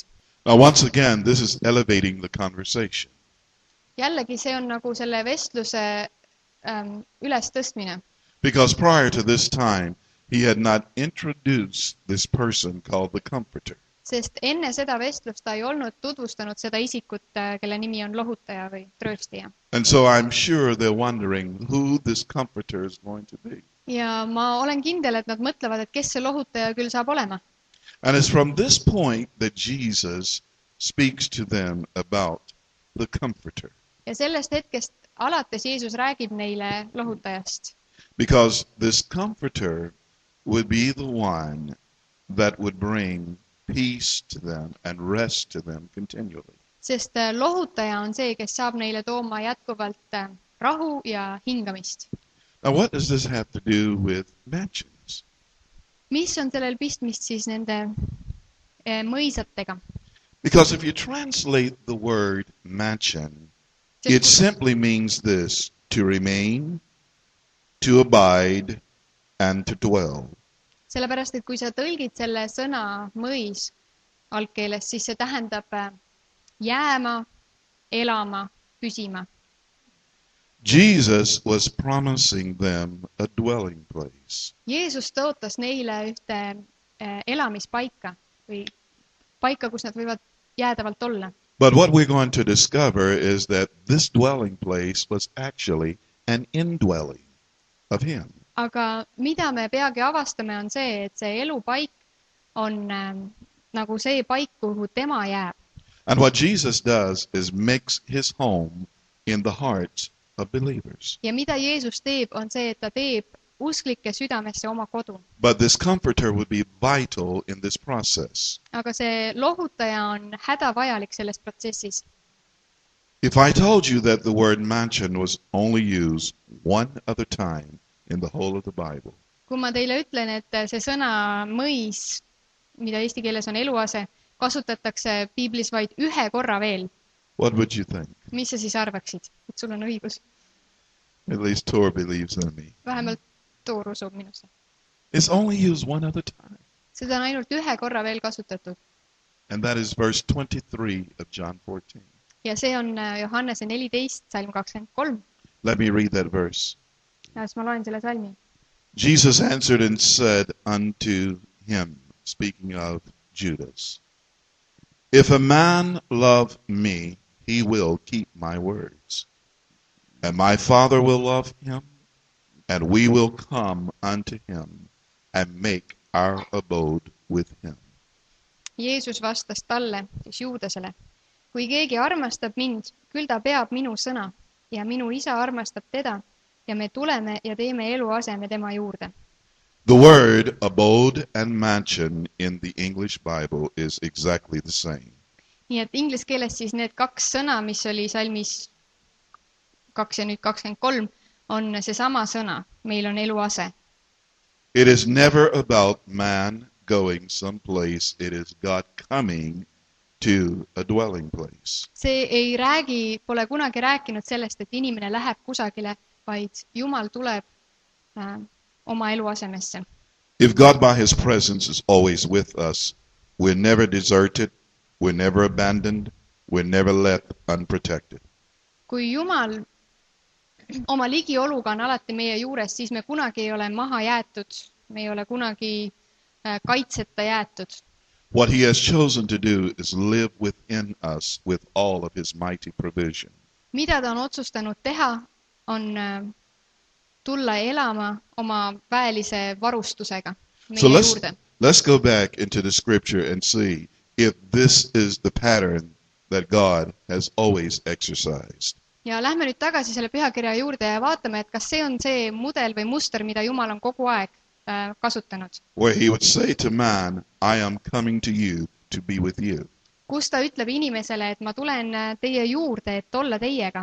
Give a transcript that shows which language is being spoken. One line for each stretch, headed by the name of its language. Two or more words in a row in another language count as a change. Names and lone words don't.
English: Now once again, this is elevating the conversation.
Estonian: Jällegi see on nagu selle vestluse üles tõstmine.
English: Because prior to this time, he had not introduced this person called the Comforter.
Estonian: Sest enne seda vestlust ta ei olnud tutvustanud seda isikut, kelle nimi on lohutaja või trööstija.
English: And so I'm sure they're wondering who this Comforter is going to be.
Estonian: Ja ma olen kindel, et nad mõtlevad, et kes see lohutaja küll saab olema.
English: And it's from this point that Jesus speaks to them about the Comforter.
Estonian: Ja sellest hetkest alates Jeesus räägib neile lohutajast.
English: Because this Comforter would be the one that would bring peace to them and rest to them continually.
Estonian: Sest lohutaja on see, kes saab neile tooma jätkuvalt rahu ja hingamist.
English: Now what does this have to do with mansions?
Estonian: Mis on sellel pistmist siis nende mõisatega?
English: Because if you translate the word mansion, it simply means this: to remain, to abide, and to dwell.
Estonian: Sellepärast, et kui sa tõlgid selle sõna mõis algkeeles, siis see tähendab jääma, elama, püsima.
English: Jesus was promising them a dwelling place.
Estonian: Jeesus tõotas neile ühte elamispaika või paika, kus nad võivad jäädavalt olla.
English: But what we're going to discover is that this dwelling place was actually an indwelling of him.
Estonian: Aga mida me peagi avastame on see, et see elupaik on nagu see paik, kuhu tema jääb.
English: And what Jesus does is makes his home in the hearts of believers.
Estonian: Ja mida Jeesus teeb, on see, et ta teeb usklike südamesse oma kodu.
English: But this comforter would be vital in this process.
Estonian: Aga see lohutaja on hädavajalik selles protsessis.
English: If I told you that the word mansion was only used one other time in the whole of the Bible,
Estonian: kui ma teile ütlen, et see sõna mõis, mida eesti keeles on eluase, kasutatakse piiblis vaid ühe korra veel,
English: what would you think?
Estonian: mis sa siis arvaksid? Et sul on õigus.
English: At least Tor believes in me.
Estonian: Vähemalt Toor usub minusse.
English: It's only used one other time.
Estonian: Seda on ainult ühe korra veel kasutatud.
English: And that is verse 23 of John 14.
Estonian: Ja see on Johannese 14, salm 23.
English: Let me read that verse.
Estonian: Ja siis ma loen selle salmi.
English: Jesus answered and said unto him, speaking of Judas, if a man love me, he will keep my words. And my Father will love him, and we will come unto him and make our abode with him.
Estonian: Jeesus vastas talle, siis Juudasele, kui keegi armastab mind, küll ta peab minu sõna, ja minu isa armastab teda, ja me tuleme ja teeme eluaseme tema juurde.
English: The word abode and mansion in the English Bible is exactly the same.
Estonian: Nii et inglise keeles siis need kaks sõna, mis oli salmis 2 ja nüüd 23, on seesama sõna. Meil on eluase.
English: It is never about man going someplace. It is God coming to a dwelling place.
Estonian: See ei räägi, pole kunagi rääkinud sellest, et inimene läheb kusagile, vaid Jumal tuleb oma eluasemesse.
English: If God by his presence is always with us, we're never deserted, we're never abandoned, we're never left unprotected.
Estonian: Kui Jumal oma ligioluga on alati meie juures, siis me kunagi ei ole maha jäetud, me ei ole kunagi kaitseta jäetud.
English: What he has chosen to do is live within us with all of his mighty provision.
Estonian: Mida ta on otsustanud teha, on tulla elama oma väelise varustusega meie
English: So
Estonian: juurde.
English: let's go back into the scripture and see if this is the pattern that God has always exercised.
Estonian: Ja lähme nüüd tagasi selle pühakirja juurde ja vaatame, et kas see on see mudel või muster, mida Jumal on kogu aeg kasutanud.
English: Where he would say to man, I am coming to you to be with you.
Estonian: Kus ta ütleb inimesele, et ma tulen teie juurde, et olla teiega.